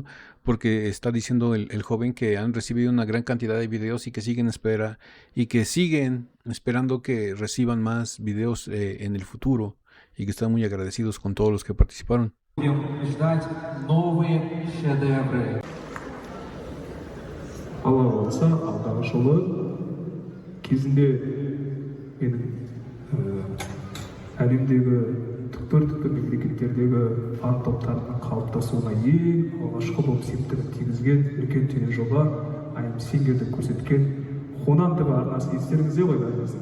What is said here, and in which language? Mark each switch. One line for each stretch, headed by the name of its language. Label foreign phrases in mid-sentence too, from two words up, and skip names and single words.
Spanish: Porque está diciendo el joven que han recibido una gran cantidad de videos y que siguen espera y que siguen esperando que reciban más videos en el futuro y que están muy agradecidos con todos los que participaron.
Russian: Будем ждать новые шедевры.
Kazakh: Алла қаласа, алдағы жылы кезінде менің әлемдегі түкпір-түкпір мемлекеттердегі фан топтарының қалыптасуына ең алғашқы болып септігін тигізген үлкен тележоба I Am Singer'ді көрсеткен Хонан ТВ арнасы естеріңізде ғой бәріміздің.